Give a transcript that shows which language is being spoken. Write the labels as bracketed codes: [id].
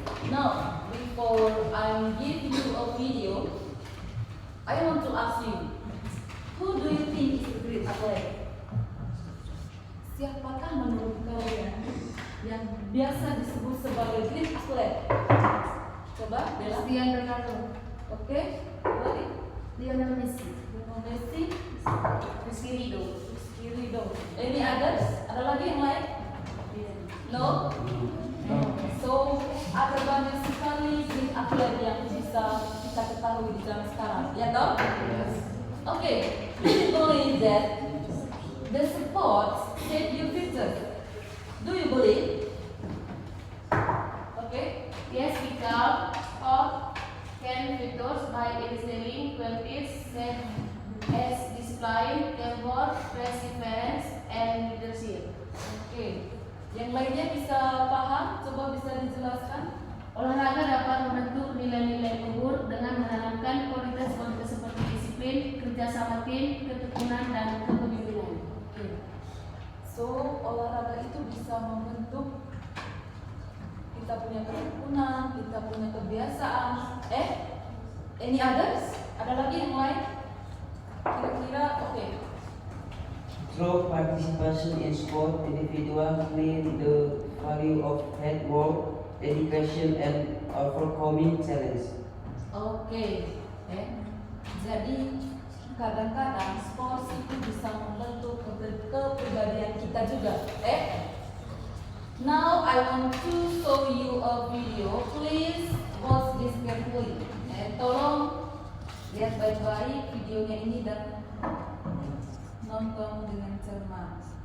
[en] Now, before I give you a video, I want to ask you, who do you think is a great athlete? [id] Siapakah menurut kalian yang biasa disebut sebagai [en] great athlete? [id] Coba, Bella. Cristiano Ronaldo. Oke, lagi. Lionel Messi. Lionel Messi, Rizky Ridho. Rizky Ridho. [en] Any others? [id] Ada lagi yang lain? [en] No? [id] So, ada banyak sekali [en] great athlete [id] yang bisa kita ketahui di zaman sekarang, ya toh? [en] Okay, do you believe that the sports shape your future? Do you believe? Okay. Yes, because all can victors by excelling qualities such as discipline, teamwork, perseverance, and leadership. [id] Oke. Yang lainnya bisa paham? Coba bisa dijelaskan. Olahraga dapat membentuk nilai-nilai luhur dengan menanamkan kualitas-kualitas seperti disiplin, kerjasama tim, ketekunan, dan kepemimpinan. Oke. So, olahraga itu bisa membentuk kita punya ketekunan, kita punya kebiasaan. [en] Any others? [id] Ada lagi yang lain? Kira-kira oke. [en] Through participation in sport, individuals learn the value of hard work, dedication, and overcoming challenge. [id] Oke. Jadi kadang-kadang sport itu bisa membentuk kepribadian kita juga. [en] Now I want to show you a video. Please watch this carefully. [id] Tolong lihat baik-baik videonya ini dan nonton dengan cermat.